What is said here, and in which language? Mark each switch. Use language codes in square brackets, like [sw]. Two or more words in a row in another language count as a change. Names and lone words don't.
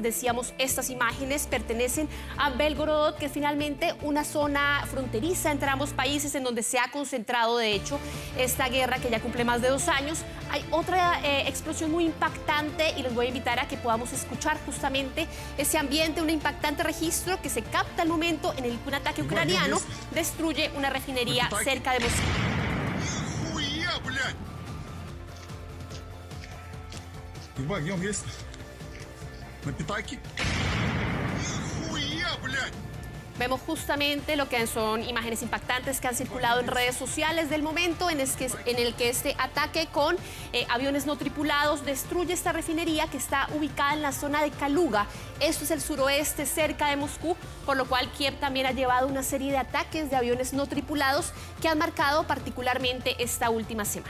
[es] Decíamos, estas imágenes pertenecen a Belgorod, que es finalmente una zona fronteriza entre ambos países en donde se ha concentrado, de hecho, esta guerra que ya cumple más de 2 años. Hay otra explosión muy impactante y les voy a invitar a que podamos escuchar justamente ese ambiente, un impactante registro que se capta al momento en el que un ataque ucraniano destruye una refinería cerca de Moscú. [ru] Огнем есть. На пятаке. Хуя, блядь! [es] Vemos justamente lo que son imágenes impactantes que han circulado en redes sociales del momento en el que este ataque con aviones no tripulados destruye esta refinería que está ubicada en la zona de Kaluga. Esto es el suroeste, cerca de Moscú, por lo cual Kiev también ha llevado una serie de ataques de aviones no tripulados que han marcado particularmente esta última semana.